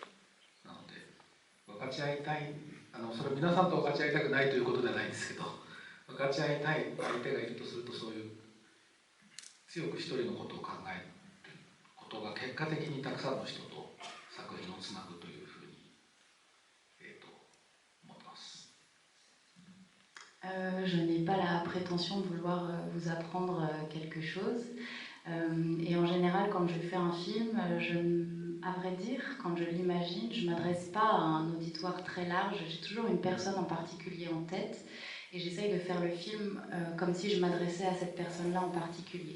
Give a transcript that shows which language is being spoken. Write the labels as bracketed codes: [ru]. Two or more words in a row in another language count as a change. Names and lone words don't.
[ja] なので分かち合いたい、それ皆さんと分かち合いたくないということではないんですけど、分かち合いたい相手がいるとすると、そういう強く一人のことを考えることが結果的にたくさんの人と作品をつなぐというふうに、思ってます。 [fr] Je n'ai pas la prétention de vouloir vous apprendre quelque chose. Et en général, quand je fais un film, à vrai dire, quand je l'imagine, je ne m'adresse pas à un auditoire très large. J'ai toujours une personne en particulier en tête. Et j'essaye de faire le film comme si je m'adressais à cette personne-là en particulier.